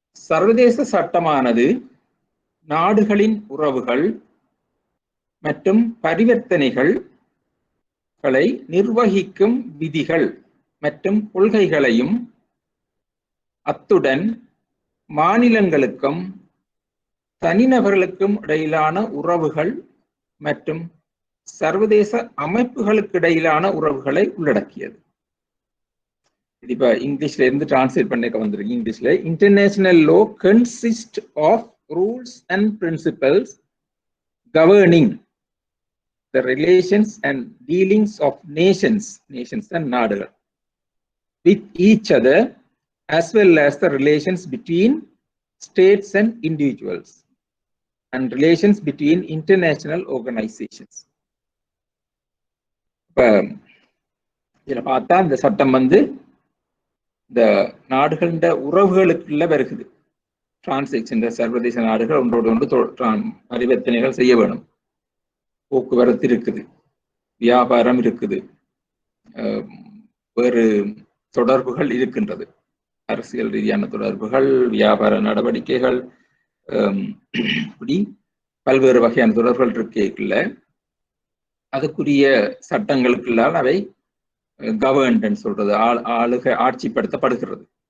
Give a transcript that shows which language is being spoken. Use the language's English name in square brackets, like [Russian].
[Tamil] சர்வதேச சட்டமானது நாடுகளின் உறவுகள் மற்றும் பரிவர்த்தனைகளை நிர்வகிக்கும் விதிகள் மற்றும் கொள்கைகளையும் அத்துடன் மாநிலங்களுக்கும் தனிநபர்களுக்கும் இடையிலான உறவுகள் மற்றும் சர்வதேச அமைப்புகளுக்கு இடையிலான உறவுகளை உள்ளடக்கியது. இப்ப இங்கிலீஷ்ல இருந்து டிரான்ஸ்லேட் பண்ணிக்க வந்திருக்கு. இங்கிலீஷ்ல [English] international law consist of rules and principles governing the relations and dealings of nations and [Tamil] நாடுகள் [English] with each other as well as the relations between states and individuals and relations between international organizations. [Tamil] இப்ப இதுல பார்த்தா இந்த சட்டம் வந்து இந்த நாடுகளின் உறவுகளுக்குள்ள வருகிறது. டிரான்சாக்ஷன், சர்வதேச நாடுகள் ஒன்றோடு ஒன்று பரிவர்த்தனைகள் செய்ய வேணும். போக்குவரத்து இருக்குது, வியாபாரம் இருக்குது, வேறு தொடர்புகள் இருக்கின்றது, அரசியல் ரீதியான தொடர்புகள், வியாபார நடவடிக்கைகள், இப்படி பல்வேறு வகையான தொடர்புகள் இருக்கைக்குள்ள அதுக்குரிய சட்டங்களுக்குள்ளால் அவை கவர்னன்ஸ் சொல்றது ஆட்சிப்படுத்தப்படுகிறது.